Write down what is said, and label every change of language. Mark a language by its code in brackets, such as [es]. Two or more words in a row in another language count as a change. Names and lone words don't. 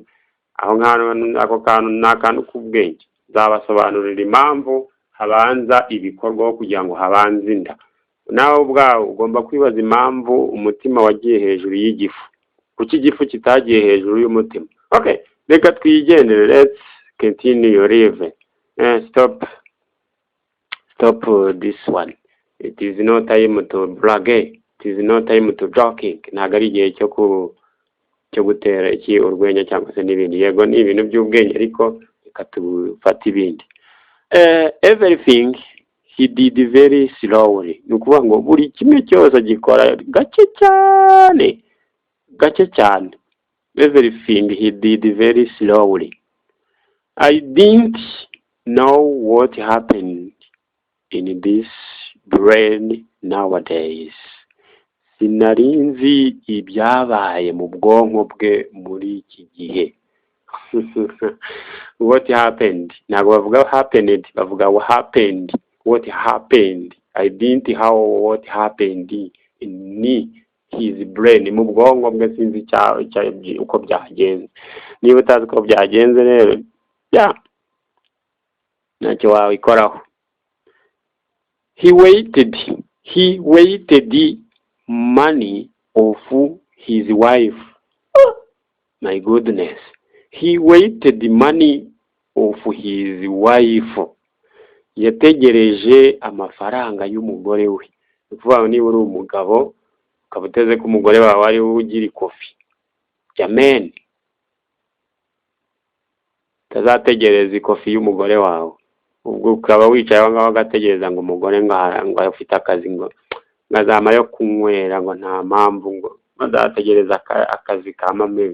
[rw] aho nkano ako kantu nakantu k'ubwenge zabasobanurira impamvu habanza ibikorwa kugira ngo habanze inda. Nawe ubwawe ugomba kwibaza impamvu umutima wagiye hejuru y'igifu, kuki igifu kitagiye hejuru y'umutima. Okay, reka twigendere. [en] Let's continue live. Stop this one. It is no time to brag. It is no time to joking. [rw] Ntabwo ari igihe cyo gutera iki urwenya cyangwa se n'ibindi. Yego ni ibintu by'ubwenge ariko reka tufate ibindi. [en] Everything he did very slowly. [rw] Nukuvuga ngo buri kimwe cyose gikora gake cyane. [en] Everything he did very slowly. I didn't know what happened in this brain nowadays. [rw] Sinarinzi ibyabaye mu bwonko bwe muri iki gihe. [en] What happened? [rw] Ntabwo bavuga happened, bavuga [en] what happened. What happened? I didn't know what happened in his brain. [rw] Mu bwonko bwe sinzi uko byagenze. Niba utazi uko byagenze rero ntacyo wabikoraho. [en] He waited money of his wife. Oh, my goodness. He waited the money of his wife. [rw] Yategereje amafaranga y'umugore we. Uvuga niba uri umugabo ukaba uteze ko umugore wawe ari we ugira ikofi. Amen. Tazategereza ikofi y'umugore wawe. Ubwo ukaba wicaye aho ngaho gategereza ngo umugore ngo afite akazi ngo ngazama yo kunywera ngo nta mpamvu ngo bazategereza akazi ka mame.